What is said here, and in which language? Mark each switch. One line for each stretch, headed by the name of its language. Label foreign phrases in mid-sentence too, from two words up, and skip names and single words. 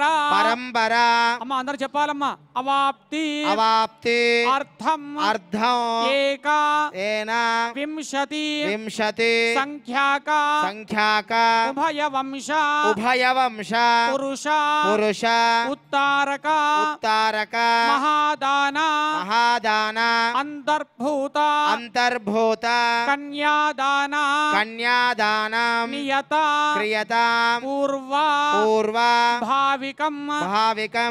Sanskrit: పరంపర
Telugu: అమ్మ అందరు చెప్పాలమ్మా అవాప్తి
Sanskrit: అవాప్తి అర్థం అర్థం ఏక ఏన వింశతి వింశతి సంఖ్యాక సంఖ్యాక ఉభయ వంశ ఉభయ వంశ పురుష పురుష उत्तारक उत्तारक महादान महादान अंतर्भूत अंतर्भूत कन्यादान कन्यादान नियत क्रियता पूर्व पूर्व भाविकम भाविकम